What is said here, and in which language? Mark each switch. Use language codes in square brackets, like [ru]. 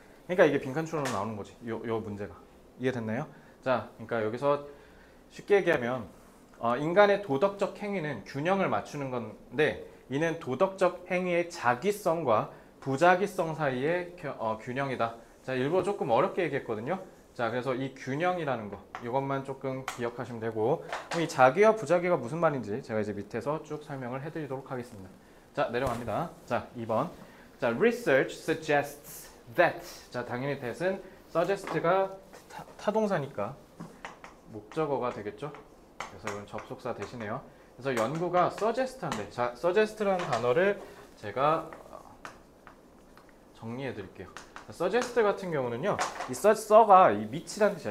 [ko] 그러니까 이게 빈칸추론으로 나오는 거지. 요 문제가. 이해됐나요? 자, 그러니까 여기서 쉽게 얘기하면 인간의 도덕적 행위는 균형을 맞추는 건데 이는 도덕적 행위의 자기성과 부자기성 사이의 균형이다. 자, 일부러 조금 어렵게 얘기했거든요. 자, 그래서 이 균형이라는 거 이것만 조금 기억하시면 되고 그럼 이 자기와 부자기가 무슨 말인지 제가 이제 밑에서 쭉 설명을 해드리도록 하겠습니다. 자, 내려갑니다. 자, 2번. [en] 자, research suggests that. [ko] 자, 당연히 that은 suggest가 타동사니까 목적어가 되겠죠. 그래서 이건 접속사 대신에요. 그래서 연구가 suggest한데, 자, suggest라는 단어를 제가 정리해 드릴게요. suggest 같은 경우는요, 이 써가 이 밑이라는 뜻이야.